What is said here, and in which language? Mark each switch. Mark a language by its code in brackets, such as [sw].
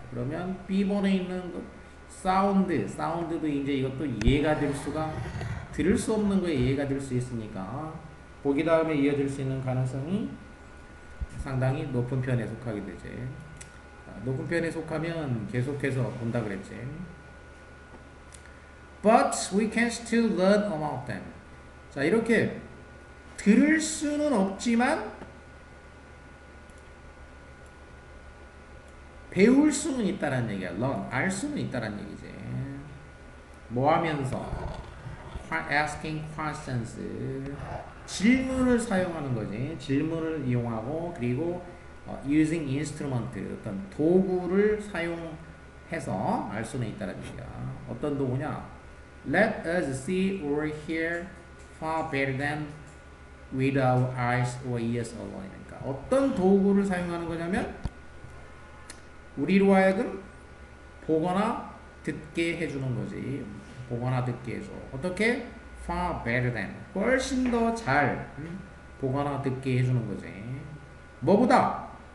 [ko] 그러면 B번에 있는 사운드도 이제 이것도 이해가 될 수가 들을 수 없는 거에 이해가 될 수 있으니까 보기 다음에 이어질 수 있는 가능성이 상당히 높은 편에 속하게 되지. 높은 편에 속하면 계속해서 본다 그랬지. [en] But we can still learn about them. [ko] 자, 이렇게 들을 수는 없지만 배울 수는 있다는 얘기야. learn, 알 수는 있다는 얘기지. 뭐 하면서? [en] asking questions. [ko] 질문을 사용하는 거지. 질문을 이용하고 그리고 [en] using instrument, [ko] 어떤 도구를 사용해서 알 수는 있다는 얘기야. 어떤 도구냐? [en] Let us see or hear far better than with our eyes or ears alone. [ko] 그러니까 어떤 도구를 사용하는 거냐면 우리로 하여금 보거나 듣게 해주는 거지. 보거나 듣게 해줘. 어떻게? [en] far better than. [ko] 훨씬 더 잘 보거나 듣게 해주는 거지. 뭐보다?